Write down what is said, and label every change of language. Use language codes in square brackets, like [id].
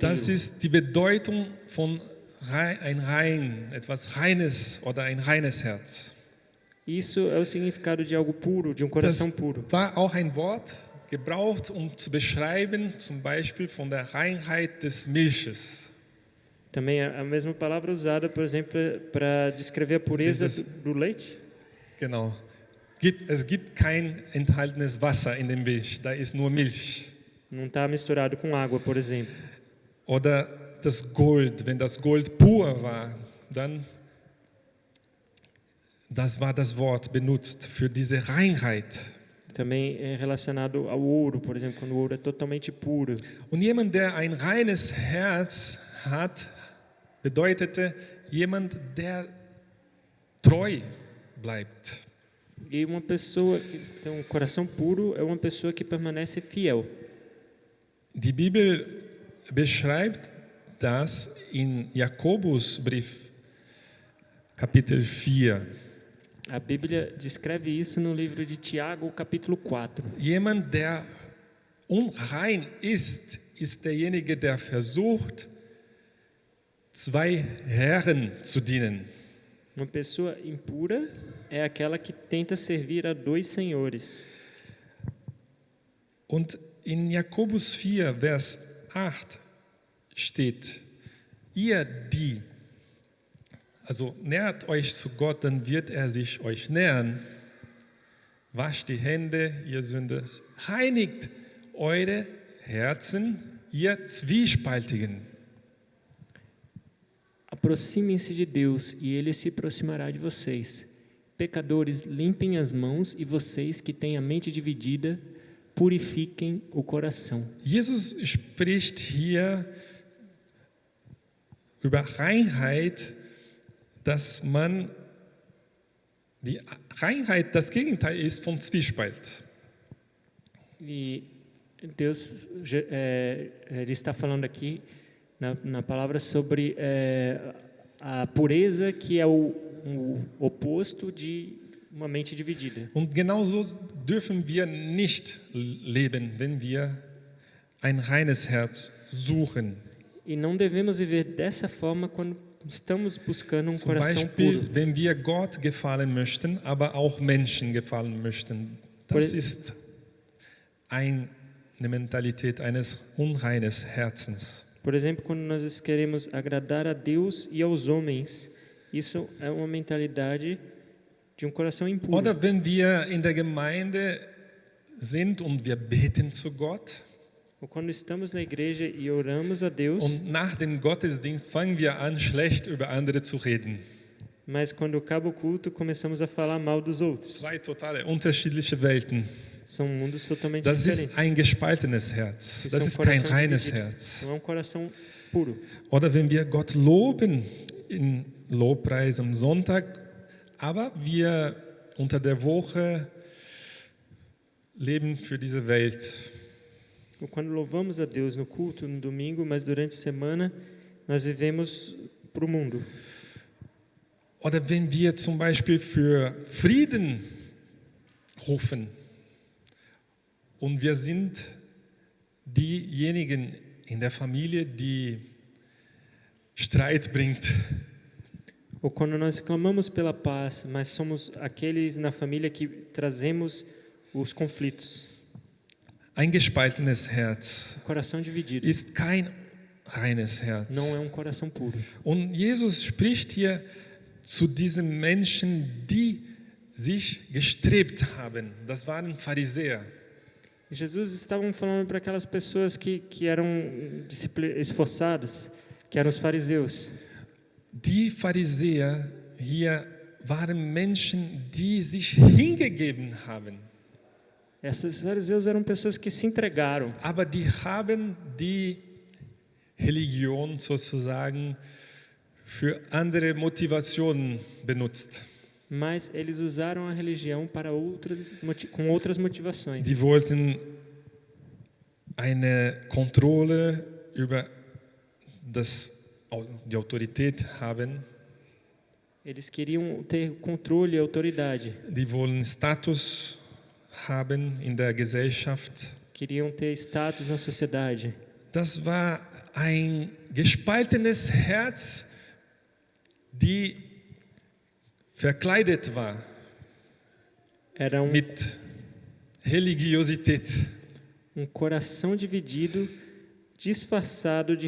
[de] Das ist die Bedeutung von ein rein, etwas Reines oder ein reines Herz. [pt] Isso é o significado de algo puro, de coração puro. [de] War auch ein Wort gebraucht, zu beschreiben, zum Beispiel von der Reinheit des Milches. [pt] Também a mesma palavra usada, por exemplo, para descrever a pureza do leite. [de] Genau. Es gibt kein enthaltenes Wasser in dem Milch, da ist nur Milch. [pt] Não está misturado com água, por exemplo. [de] Oder das Gold, wenn das Gold pur war, dann das war das Wort benutzt für diese Reinheit. [pt] Também é relacionado ao ouro, por exemplo, quando o ouro é totalmente puro. [de] Und jemand, der ein reines Herz hat, bedeutete jemand, der treu bleibt. [pt] E uma pessoa que tem um coração puro é uma pessoa que permanece fiel. [de] Die Bibel beschreibt das in Jakobusbrief, Kapitel 4. [pt] A Bíblia descreve isso no livro de Tiago, capítulo 4. [de] Jemand, der unrein ist, ist derjenige, der versucht, 2 Herren zu dienen. [pt] Uma pessoa impura é aquela que tenta servir a 2 senhores. [de] Und in Jakobus 4, Vers 8 steht, ihr die, also nähert euch zu Gott, dann wird er sich euch nähern. Wascht die Hände, ihr Sünder, reinigt eure Herzen, ihr Zwiespaltigen. [pt] Aproximem-se de Deus e Ele se aproximará de vocês. Pecadores, limpem as mãos, e vocês que têm a mente dividida, purifiquem o coração. [de] Jesus spricht hier über Reinheit, dass man die Reinheit das Gegenteil ist von Zwiespalt. [pt] E Deus, ele está falando aqui na palavra sobre a pureza, que é o oposto de uma mente dividida. [de] Und genauso dürfen wir nicht leben, wenn wir ein reines Herz suchen. [pt] E não devemos viver dessa forma quando estamos buscando [de] Zum [pt] coração [de] Beispiel, [pt] puro. [de] wenn wir Gott gefallen möchten, aber auch Menschen gefallen möchten. Das ist eine Mentalität eines unreines Herzens. [pt] Por exemplo, quando nós queremos agradar a Deus e aos homens, isso é uma mentalidade de um coração impuro. [de] Oder wenn wir in der Gemeinde sind und wir beten zu Gott [pt] Ou quando estamos na igreja e oramos a Deus, [de] und nach dem Gottesdienst fangen wir an, schlecht über andere zu reden. [pt] mas quando acaba o culto, começamos a falar mal dos outros. [de] Zwei totale unterschiedliche Welten. [pt] São mundos totalmente [de] Das [pt] diferentes. [de] ist ein gespaltenes Herz. [pt] Isso [de] Das [pt] é [de] ist kein [pt] coração [de] reines [pt] dividido. [de] Herz. [pt] Não é um coração puro. [de] Oder wenn wir Gott loben in Lobpreis am Sonntag, aber wir unter der Woche leben für diese Welt. [pt] Ou quando louvamos a Deus no culto, no domingo, mas durante a semana nós vivemos para o mundo. [de] Oder wenn wir zum Beispiel für Frieden rufen und wir sind diejenigen in der Familie, die Streit bringt. [pt] Ou quando nós clamamos pela paz, mas somos aqueles na família que trazemos os conflitos. [de] Ein gespaltenes Herz [pt] Coração dividido. [de] ist kein reines Herz. [pt] Não é um coração puro. [de] Und Jesus spricht hier zu diesen Menschen, die sich gestrebt haben. Das waren Pharisäer. [pt] Jesus estava falando para aquelas pessoas que eram esforçadas, que eram os fariseus. [de] Die Pharisäer hier waren Menschen, die sich hingegeben haben. [pt] Esses fariseus eram pessoas que se entregaram, [de] Aber die haben die Religion sozusagen für andere Motivationen benutzt. [pt] mas eles usaram a religião para com outras motivações. [de] Die wollten eine Kontrolle über die Autorität haben. [pt] Eles queriam ter controle e autoridade, [de] Die wollen Status haben in der Gesellschaft. [pt] queriam ter status na sociedade. [de] Das war ein gespaltenes Herz, die verkleidet war [pt] Era [de] mit Religiosität. [pt] coração dividido, disfarçado de